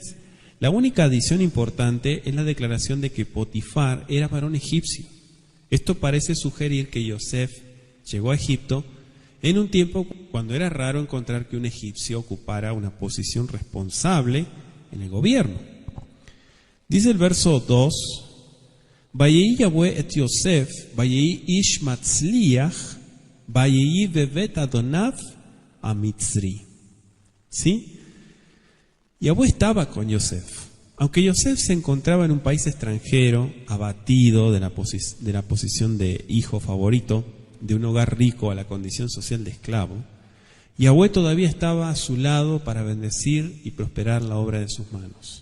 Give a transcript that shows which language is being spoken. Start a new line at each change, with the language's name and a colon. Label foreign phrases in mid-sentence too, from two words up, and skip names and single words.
Spanish: La única adición importante es la declaración de que Potifar era varón egipcio. Esto parece sugerir que Yosef llegó a Egipto en un tiempo cuando era raro encontrar que un egipcio ocupara una posición responsable en el gobierno. Dice el verso 2,
Hebrew: ויהי יהוה את יוסף, ויהי איש מצליח, ויהי בבית אדוניו המצרי.
Spanish: ¿Sí? Yahweh estaba con Yosef. Aunque Yosef se encontraba en un país extranjero, abatido de la posición de hijo favorito, de un hogar rico a la condición social de esclavo, Yahweh todavía estaba a su lado para bendecir y prosperar la obra de sus manos.